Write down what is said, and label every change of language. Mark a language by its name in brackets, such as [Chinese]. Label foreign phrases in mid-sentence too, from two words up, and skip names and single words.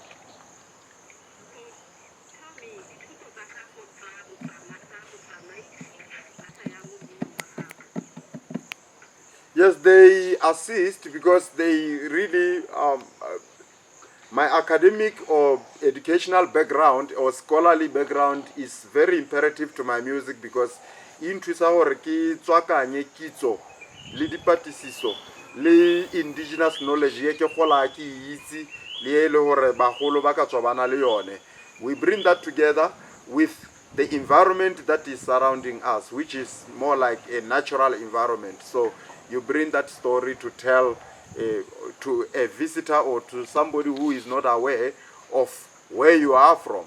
[English] Yes, they assist because they really, my academic or educational background or scholarly background is very imperative to my music because into [Northern Sotho] hore ke tswakanye kitso le dipatlisiso le [English] indigenous knowledge [Northern Sotho] ye ke gola ke itse le le hore bagolo ba ka tswa bana le yone. [English] We bring that together with the environment that is surrounding us, which is more like a natural environment. So you bring that story to tell to a visitor or to somebody who is not aware of where you are from.